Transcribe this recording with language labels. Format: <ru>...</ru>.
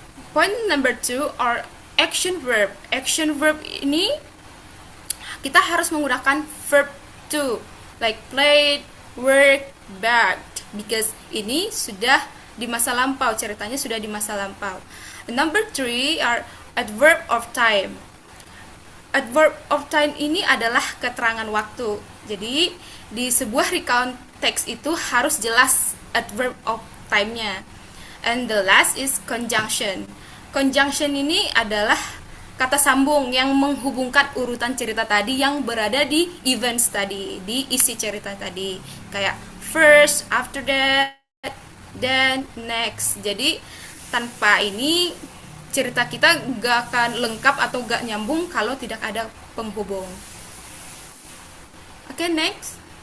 <en>Point number 2 are action verb.</en> <id>Action verb ini kita harus menggunakan verb to, like played, worked, begged, because ini sudah di masa lampau, ceritanya sudah di masa lampau.</id> <en>Number 3 are adverb of time.</en> <id>Adverb of time ini adalah keterangan waktu. Jadi di sebuah recount text itu harus jelas adverb of time-nya.</id> <en>And the last is conjunction.</en> <id>Conjunction ini adalah kata sambung yang menghubungkan urutan cerita tadi yang berada di events tadi, di isi cerita tadi. Kayak first, after that, then, next. Jadi tanpa ini cerita kita gak akan lengkap atau gak nyambung kalau tidak ada penghubung. Oke, next.</id>